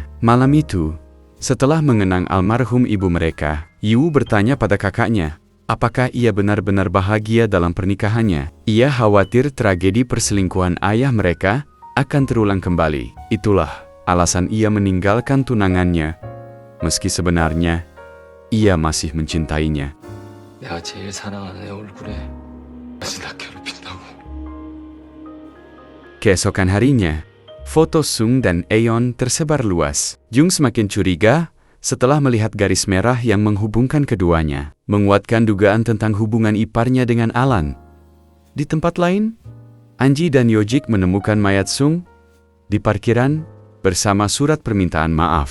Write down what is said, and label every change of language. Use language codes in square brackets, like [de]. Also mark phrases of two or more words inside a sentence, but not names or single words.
[id] Malam itu, setelah mengenang almarhum ibu mereka, Yiwu bertanya pada kakaknya, apakah ia benar-benar bahagia dalam pernikahannya. Ia khawatir tragedi perselingkuhan ayah mereka akan terulang kembali. Itulah alasan ia meninggalkan tunangannya, meski sebenarnya ia masih mencintainya. [ko] 내가 제일 사랑하는 애 얼굴에 다시 나 괴롭힌다고. [id] Keesokan harinya, foto Sung dan Eon tersebar luas. Jung semakin curiga setelah melihat garis merah yang menghubungkan keduanya, menguatkan dugaan tentang hubungan iparnya dengan Alan. Di tempat lain, Anji dan Yojik menemukan mayat Sung di parkiran bersama surat permintaan maaf.